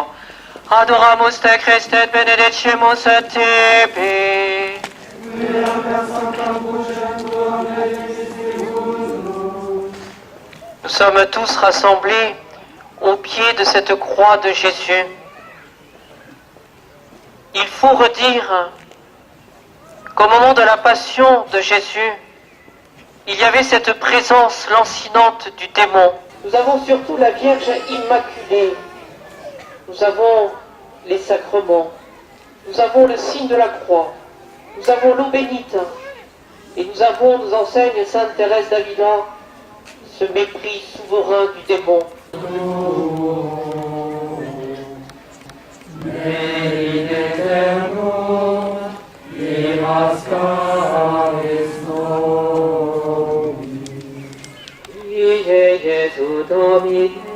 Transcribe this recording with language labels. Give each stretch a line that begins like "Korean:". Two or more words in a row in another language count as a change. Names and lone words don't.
Latin: Adoramus te Christe benedicemos et te.
French: Nous sommes tous rassemblés au pied de cette croix de Jésus. Il faut redire qu'au moment de la passion de Jésus, il y avait cette présence lancinante du démon. Nous avons surtout la Vierge Immaculée. Nous avons les sacrements. Nous avons le signe de la croix. Nous avons l'eau bénite. Et nous avons, nous enseigne Sainte Thérèse d'Avila, ce mépris souverain du démon.
Latin: Gesù Domine,